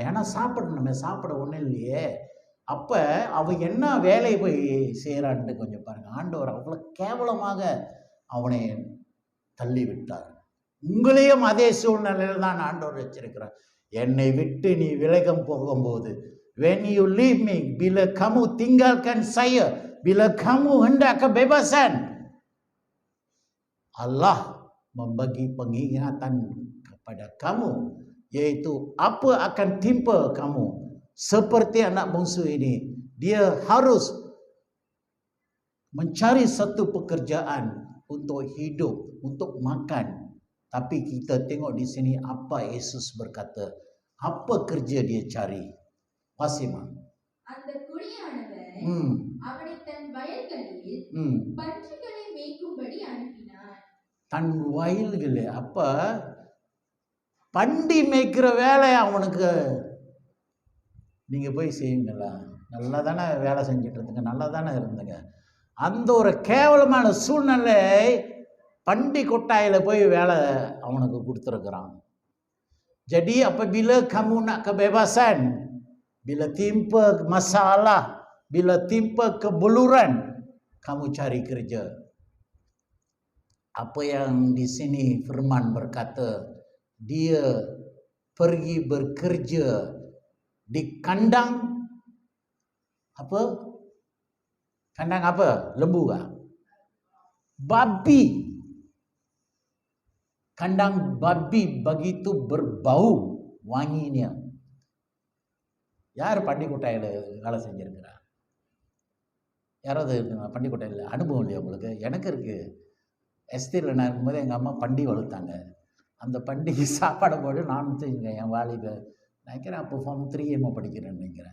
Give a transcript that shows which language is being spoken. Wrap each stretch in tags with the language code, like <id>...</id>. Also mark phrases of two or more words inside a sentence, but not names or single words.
<ta>ஏன்னா சாப்பிடணுமே, சாப்பிட ஒன்றும் இல்லையே. அப்போ அவன் என்ன வேலை போய் செய்கிறான்ட்டு கொஞ்சம் பாருங்கள். ஆண்டவர் அவ்வளோ கேவலமாக அவனை தள்ளி விட்டார். உங்களையும் அதே சூழ்நிலையில் தான் ஆண்டவர் வச்சிருக்கிறார். என்னை விட்டு நீ விலகம் போகும்போது,</ta> <en>when you leave me,</en> <ms>bila kamu tinggalkan saya, bila kamu hendak kebebasan, Allah membagi pengingatan kepada kamu, yaitu apa akan timpa kamu. Seperti anak bungsu ini, dia harus mencari satu pekerjaan untuk hidup, untuk makan. Tapi kita tengok di sini apa Yesus berkata, apa kerja dia cari. Pasima.</ms> <ta>அந்த குடியானவர் அவனை தன் வயல்களில் பன்றிகளை மேய்க்கும்படி அனுப்பினார். தன் வயல்களே, அப்ப பண்டி மேய்க்கிற வேலை அவனுக்கு நீங்க போய் செய்யுங்களா? நல்லா தானே வேலை செஞ்சுட்டு இருந்துங்க, நல்லா தானே இருந்துங்க. அந்த ஒரு கேவலமான சூழ்நிலை பண்டி கொட்டாயில் போய் வேலை அவனுக்கு கொடுத்துருக்குறான்.</ta> <ms>Jadi apabila kamu nak kebebasan, bila timpa masalah, bila timpa kebuluran, kamu cari kerja. Apa yang di sini firman berkata, dia pergi bekerja di kandang apa? Kandang apa? Lembu kah? Babi. Kandang babi begitu berbau wanginya.</ms> <ta>யார் பண்டிகொட்டையில் வேலை செஞ்சுருக்கிறா? யாராவது இருக்குங்க பண்டிகொட்டையில்? அனுபவம் இல்லையா உங்களுக்கு? எனக்கு இருக்குது. எஸ்தியில் நான் இருக்கும்போது எங்கள் அம்மா பண்டி வளர்த்தாங்க. அந்த பண்டிகை சாப்பாடை போட்டு நான் செஞ்சேன். என் வாலிப நினைக்கிறேன், அப்போ ஃபார்ம் 3 என்னமோ படிக்கிறேன்னு நினைக்கிறேன்.</ta>